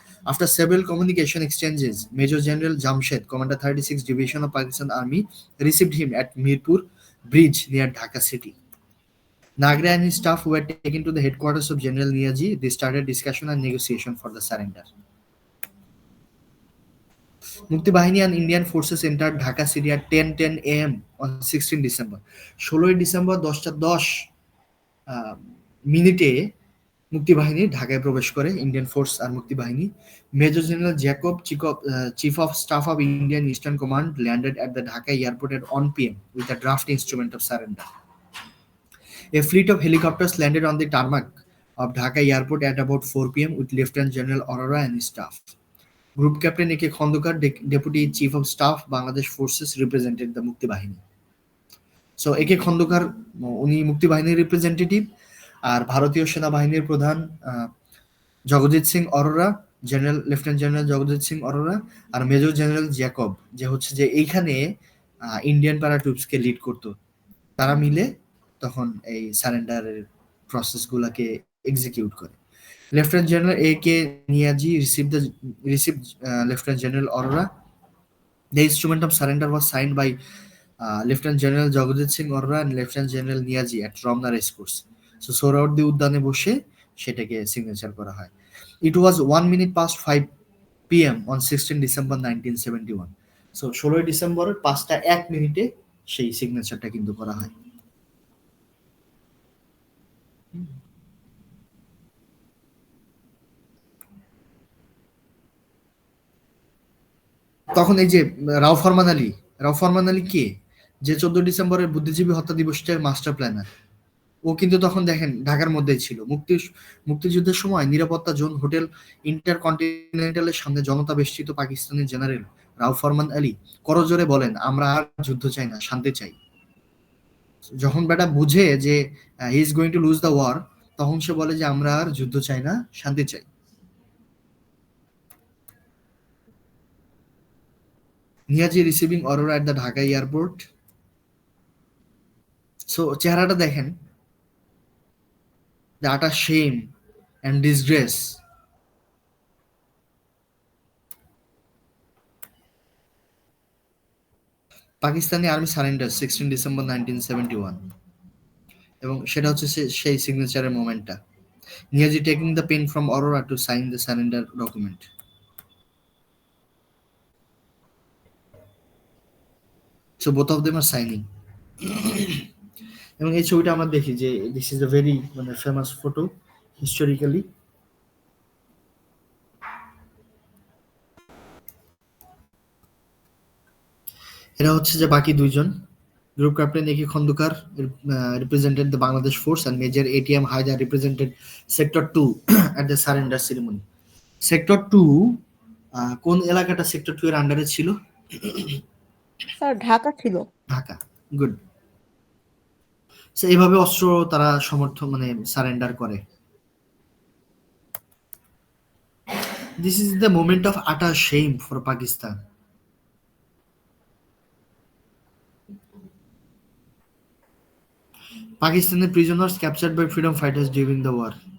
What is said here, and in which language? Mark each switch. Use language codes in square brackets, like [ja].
[en] After several communication exchanges, Major General Jamshed, Commander 36 Division of Pakistan Army, received him at Mirpur Bridge near Dhaka city. Nagra and his staff were taken to the headquarters of General Niaji. They started discussion and negotiation for the surrender. Mukti Bahini and Indian forces entered Dhaka city at 10:10 a.m. on 16 December. [bn] 16 December 10:10 মিনিটে মুক্তি বাহিনী ঢাকায় প্রবেশ করে, Indian force আর মুক্তি বাহিনী। [en] Major general Jacob, chief of staff of Indian eastern command, landed at the Dhaka airport at 1 p.m. with a draft instrument of surrender. A fleet of helicopters landed on the tarmac of Dhaka airport at about 4 p.m. with Lieutenant General Aurora and his staff. Group captain A K Khandakar, deputy chief of staff Bangladesh forces represented the Mukti Bahini. [bn] So এ কে খন্দকার উনি মুক্তি বাহিনীর representative, আর ভারতীয় সেনাবাহিনীর প্রধান Jagjit Singh Arora, lieutenant general Jagjit Singh Arora, আর major general Jacob, যে হচ্ছে যে এইখানে ইন্ডিয়ান প্যারাট্রুপসকে লিড করতো, তারা মিলে তখন এই সারেন্ডারের প্রসেসগুলোকে এক্সিকিউট করে। [en] Lieutenant general A K Niazi received Lieutenant General Aurora. The instrument of surrender was signed by Lieutenant General Jagajit Singh Arora and Lieutenant General Niazi at Romna Race Course. [bn] So Suhrawardy উদ্যানে বসে সেটাকে signature করা হয়। [en] It was 1 minute past 5 p.m. on 16 December 1971. [bn] So 16 December 5:01 সেই সিগনেচারটা কিন্তু করা হয়। তখন এই যে রাও ফরমান আলী কে, যে 14 ডিসেম্বরের বুদ্ধিজীবী হত্যা দিবসের মাস্টার প্ল্যানার, ও কিন্তু তখন দেখেন ঢাকার মধ্যেই ছিল। মুক্তিযুদ্ধের সময় নিরাপত্তা জোন হোটেল ইন্টারকন্টিনেন্টালের সামনে জনতা বেষ্টিত পাকিস্তানি জেনারেল রাও ফরমান আলী করজোরে বলেন, আমরা আর যুদ্ধ চাই না, শান্তি চাই। যখন বেটা বুঝে যে [en] he is going to lose the war, [bn] তখন সে বলে যে আমরা আর যুদ্ধ চাই না, শান্তি চাই। [en] Niazi receiving Aurora at the Dhaka airport. So [bn] চেহারাটা দেখেন, [en] the utter shame and disgrace. [bn] Pakistani army surrender 16 December 1971, এবং সেটা হচ্ছে সেই সিগনেচারের মোমেন্টটা। [en] Niazi taking the pen from Aurora to sign the surrender document. So both of them are signing. [bn] এবং এই ছবিটা আমরা দেখি যে [en] This is a very মানে famous photo historically. [bn] এরা হচ্ছে যে বাকি দুইজন। [en] Group captain A K Khandakar represented the Bangladesh force and Major ATM Haidar represented Sector 2 at the surrender ceremony. [bn] Sector 2 কোন এলাকাটা সেক্টর 2 এর আন্ডারে ছিল? স্যার ঢাকা ছিল। ঢাকা, গুড। সো এইভাবে অস্ত্র তারা সমর্থন মানে সারেন্ডার করে। [en] This is the moment of utter shame for Pakistan. Pakistani prisoners captured by freedom fighters during the war.